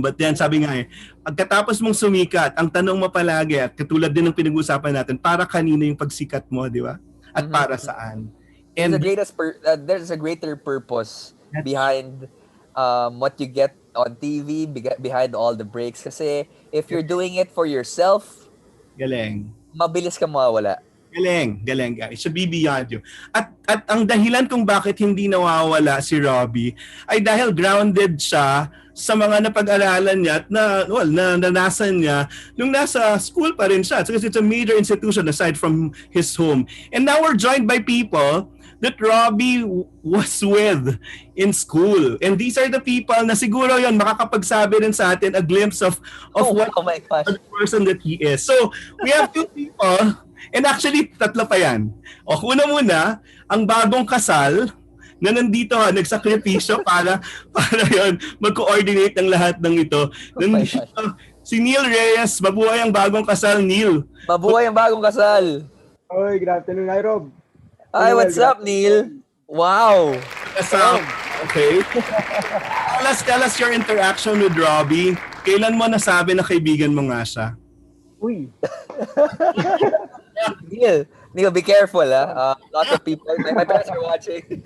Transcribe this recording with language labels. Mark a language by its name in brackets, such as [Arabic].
[English] But then, [Filipino] sabi nga eh, pagkatapos mong sumikat, ang tanong mo palagi, at katulad din ng pinag-uusapan natin, para kanino yung pagsikat mo, di ba? At para saan? And [English] There's a greater purpose behind what you get on TV, behind all the breaks. Kasi if you're doing it for yourself, [Filipino] galing. mabilis ka mawawala. [English] Galing. It should be beyond you. [Filipino] At ang dahilan kung bakit hindi nawawala si Robi ay dahil grounded siya sa mga napag-aralan niya at na nanasan niya nung nasa school pa rin siya. [English] So, it's a major institution aside from his home. And now we're joined by people that Robi was with in school. And these are the people [Filipino] na siguro yon makakapagsabi rin sa atin [English] a glimpse of what oh my gosh. the person that he is. So, we have two people. And actually, [Filipino] tatlo pa yan. O, una muna, ang bagong kasal na nandito nagsakripisyo para yon mag-coordinate ng lahat ng ito. Nandito, si Neil Reyes, mabuhay ang bagong kasal, Neil. Mabuhay ang bagong kasal. [English] Oy, good afternoon. Hi, Rob. Hi, what's up, Neil? Wow. [Filipino] Kasal. Okay. [English] Tell us your interaction with Robbie. [Filipino] Kailan mo nasabi na kaibigan mo nga siya? Uy. [English] Neil, be careful, ha? Lots of people, my parents are watching.